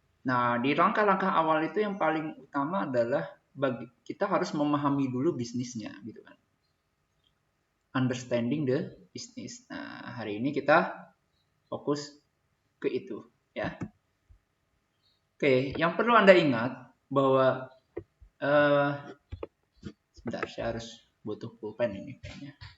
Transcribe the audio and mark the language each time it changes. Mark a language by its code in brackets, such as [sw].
[id] Nah, di langkah-langkah awal itu yang paling utama adalah kita harus memahami dulu bisnisnya gitu kan. [en] Understanding the business. [id] Nah, hari ini kita fokus ke itu ya. Oke, yang perlu Anda ingat bahwa sebentar, saya harus butuh pulpen ini kayaknya.